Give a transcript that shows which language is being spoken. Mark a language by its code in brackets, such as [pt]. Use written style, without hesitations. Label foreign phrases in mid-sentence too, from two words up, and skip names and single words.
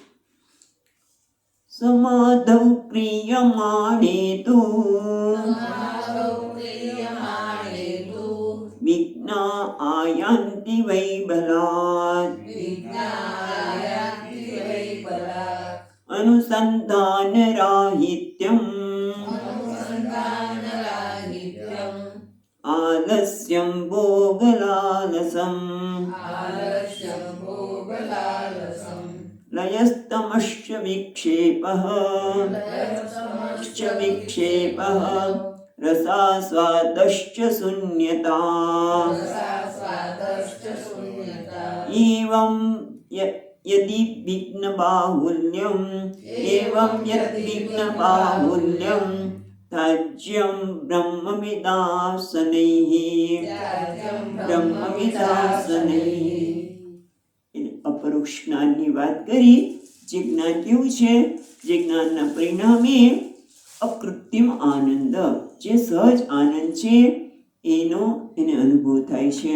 [sa] સમાધૌ ક્રિયમાણે તુ વિઘ્ના આયાન્તિ વૈ બલાत् અનુસંધાન રાહિત્યમ आलस्यं भोगलालसं लयस्तमश्च विक्षेपः रसास्वादश्च शून्यता एवं यदि विघ्नबाहुल्यं त्याज्यं બ્રહ્મવિદાસનૈઃ [gu] અપરોક્ષ જ્ઞાનની વાત કરી. જે જ્ઞાન કેવું છે? જે જ્ઞાનના પરિણામે અકૃત્રિમ આનંદ, જે સહજ આનંદ છે એને અનુભવ થાય છે.